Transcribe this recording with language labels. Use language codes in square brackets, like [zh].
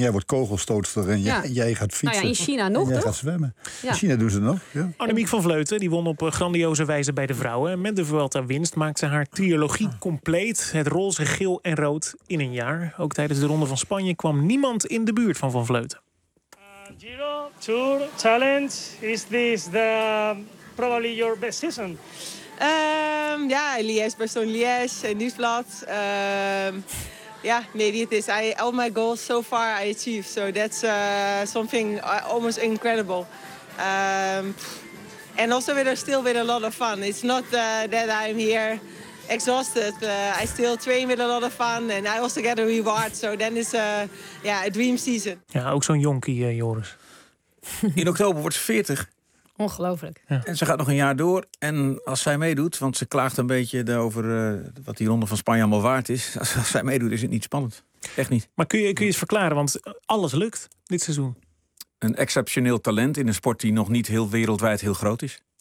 [nl] Jij wordt kogelstootster en jij gaat fietsen. Nou ja, in China nog, en jij gaat zwemmen. Ja. In China doen ze het nog. Ja. Annemiek van Vleuten, die won op grandioze wijze bij de vrouwen. Met de Vuelta-winst maakte haar trilogie compleet. Het roze, geel en rood in een jaar. Ook tijdens de Ronde van Spanje kwam niemand in de buurt van Vleuten. [en] Giro, Tour, Challenge, is this the probably your best season? Liège, Bastogne, Liège, Nieuwsblad. Maybe it is. All my goals so far I achieved, so that's something almost incredible. And also still with a lot of fun. It's not that I'm here exhausted. I still train with a lot of fun and I also get a reward. So then it's a dream season. [nl] Ja, ook zo'n jonkie, Joris. In oktober wordt ze 40. Ongelooflijk. Ja. En ze gaat nog een jaar door. En als zij meedoet, want ze klaagt een beetje over wat die Ronde van Spanje allemaal waard is. Als zij meedoet, is het niet spannend. Echt niet. Maar kun je eens verklaren, want alles lukt dit seizoen. Een exceptioneel talent in een sport die nog niet heel wereldwijd heel groot is.